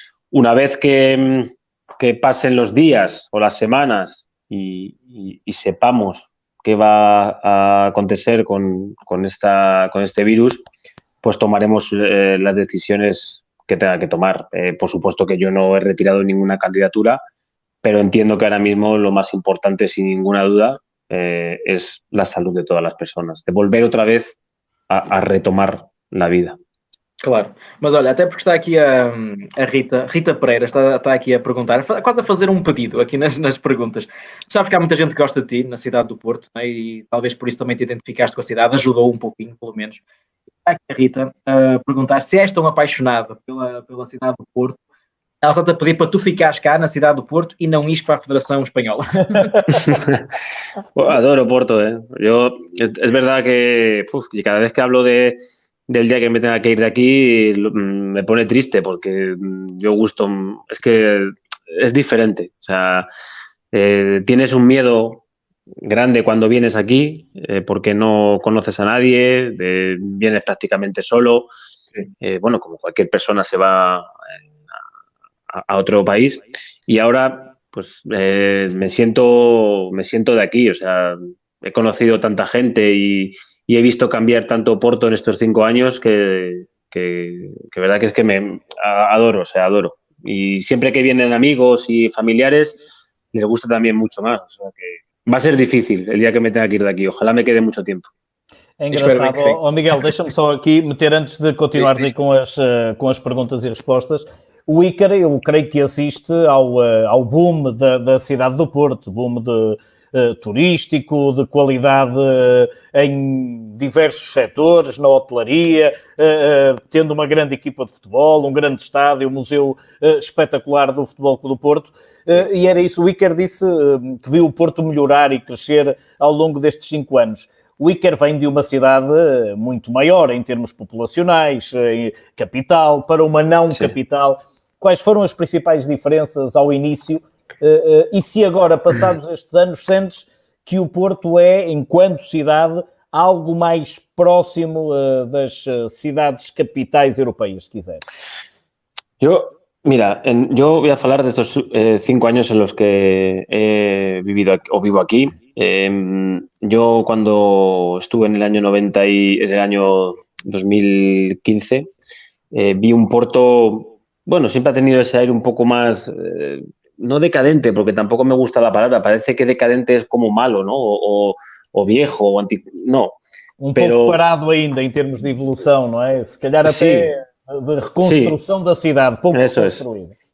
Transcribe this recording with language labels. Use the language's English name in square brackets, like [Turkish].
[Spanish] Una vez que pasen los días o las semanas y sepamos qué va a acontecer con este virus, pues tomaremos las decisiones que tenga que tomar. Por supuesto que yo no he retirado ninguna candidatura, pero entiendo que ahora mismo lo más importante, sin ninguna duda, es la salud de todas las personas, de volver otra vez a retomar la vida. [Portuguese] Claro, mas olha, até porque está aqui a Rita Pereira, está aqui a perguntar, quase a fazer um pedido aqui nas perguntas. Tu sabes que há muita gente que gosta de ti na cidade do Porto, né? E talvez por isso também te identificaste com a cidade, ajudou um pouquinho, pelo menos. Está aqui a Rita a perguntar se és tão apaixonada pela cidade do Porto. Ela está-te a pedir para tu ficares cá na cidade do Porto e não ires para a Federação Espanhola. [Spanish] Adoro Porto, ¿eh? Es verdad que cada vez que hablo del día que me tenga que ir de aquí, me pone triste porque yo es que es diferente. O sea, tienes un miedo grande cuando vienes aquí porque no conoces a nadie, vienes prácticamente solo. Bueno, como cualquier persona se va a otro país y ahora pues me siento de aquí. O sea, he conocido tanta gente y he visto cambiar tanto Porto en estos 5 años que verdad que es que me adoro, o sea, adoro. Y siempre que vienen amigos y familiares, les gusta también mucho más. O sea que va a ser difícil el día que me tenga que ir de aquí. Ojalá me quede mucho tiempo. [Portuguese] É engraçado. Miguel, deixa-me só aqui meter, antes de continuares aí com as perguntas e respostas, o Iker, eu creio que assiste ao boom da cidade do Porto, boom turístico, de qualidade em diversos setores, na hotelaria, tendo uma grande equipa de futebol, um grande estádio, um museu espetacular do Futebol Clube do Porto, e era isso. O Iker disse que viu o Porto melhorar e crescer ao longo destes 5 anos. O Iker vem de uma cidade muito maior em termos populacionais, capital, para uma não capital. Quais foram as principais diferenças ao início? E se agora, passados estes anos, sentes que o Porto é, enquanto cidade, algo mais próximo das cidades capitais europeias, se quiser? [Spanish] Mira, yo voy a hablar de estos 5 años en los que he vivido o vivo aquí. Yo cuando estuve en el año 90 y en el año 2015 vi un Porto, bueno, siempre ha tenido ese aire un poco más, no decadente, porque tampoco me gusta la palabra, parece que decadente es como malo, ¿no? O viejo, o no. [Portuguese] Pouco parado ainda em termos de evolução, não é? Se calhar até de reconstrução da cidade, pouco reconstruída.